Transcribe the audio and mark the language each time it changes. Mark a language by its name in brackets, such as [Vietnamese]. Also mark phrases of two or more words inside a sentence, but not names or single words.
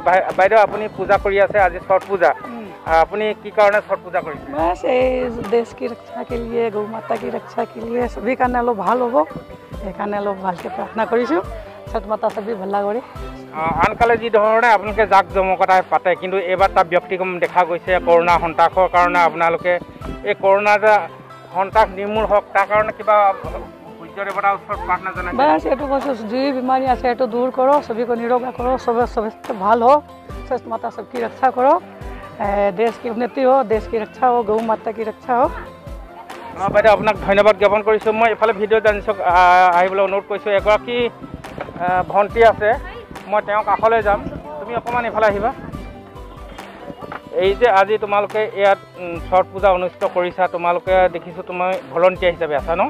[Assamese] বাইদেউ, আপুনি পূজা কৰি আছে আজি ছট পূজা, আপুনি কি কাৰণে ছট পূজা কৰিছে? [Hindi] बस देश की रक्षा के लिए, गौ माता की रक्षा के लिए सभी [Assamese] কাৰণে অলপ ভাল হ'ব, সেইকাৰণে অলপ ভালকৈ প্ৰাৰ্থনা কৰিছোঁ। ছট মাতা সবেই ভালা কৰে। আনকালে যি ধৰণে আপোনালোকে জাক জমকতাই পাতে, কিন্তু এইবাৰ তাৰ ব্যতিক্ৰম দেখা গৈছে। কৰোনা সন্ত্ৰাসৰ কাৰণে আপোনালোকে এই কৰোনা যে সন্ত্ৰাস নিৰ্মূল হওক, তাৰ কাৰণে কিবা দেৱতাৰ ওচৰত প্ৰাৰ্থনা জনাইছে? बस এইটো কৈছোঁ, যি বেমাৰী আছে এইটো দূৰ কৰক, সবীको নিৰোগা কৰক, সবে ভাল হওক, ছট মাতা [Hindi] सबकी रक्षा [Assamese] কৰক, [Hindi] देश की उन्नति हो, देश की रक्षा हो, गौ माता की रक्षा हो। [Assamese] বাইদেউ, আপোনাক ধন্যবাদ জ্ঞাপন কৰিছোঁ। মই এইফালে ভিডিঅ' জানিছোঁ আহিবলৈ অনুৰোধ কৰিছোঁ। এগৰাকী ভণ্টি আছে, মই তেওঁৰ কাষলৈ যাম, তুমি অকণমান এইফালে আহিবা। এই যে আজি তোমালোকে ইয়াত ছট পূজা অনুষ্ঠিত কৰিছা, তোমালোকে দেখিছোঁ তুমি ভলণ্টিয়াৰ হিচাপে আছা ন?